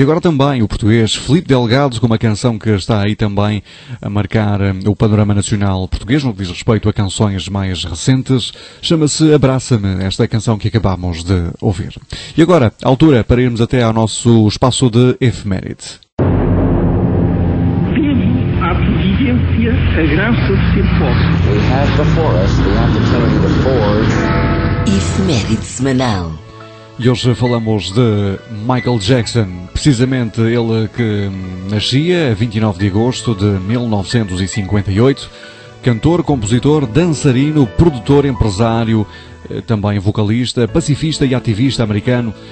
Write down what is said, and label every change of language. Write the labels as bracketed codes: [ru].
[pt] E agora também o português Filipe Delgado, com uma canção que está aí também a marcar o panorama nacional português, no que diz respeito a canções mais recentes. Chama-se Abraça-me, esta canção que acabámos de ouvir. E agora, a altura para irmos até ao nosso espaço de efeméride. [en] We have before us the opportunity to forge. [pt] Efeméride semanal. E hoje falamos de Michael Jackson, precisamente ele que nascia a 29 de agosto de 1958, cantor, compositor, dançarino, produtor, empresário, também vocalista, pacifista e ativista americano.